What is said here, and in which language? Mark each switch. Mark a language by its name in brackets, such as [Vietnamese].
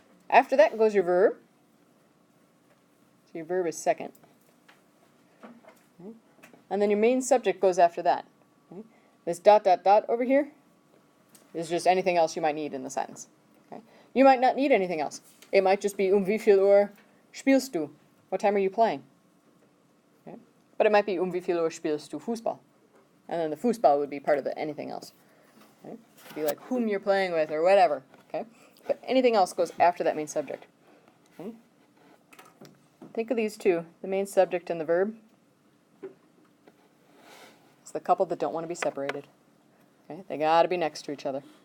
[English] After that goes your verb. So your verb is second. Okay? And then your main subject goes after that. Okay? This ... over here is just anything else you might need in the sentence. Okay? You might not need anything else. It might just be [German] wie viel Uhr spielst du? [English] What time are you playing? Okay? But it might be [German] wie viel Uhr spielst du Fußball? [English] And then the Fußball would be part of the anything else. Okay? It'd be like whom you're playing with or whatever. Okay? But anything else goes after that main subject. Okay? Think of these two, the main subject and the verb. It's the couple that don't want to be separated. Okay? They got to be next to each other.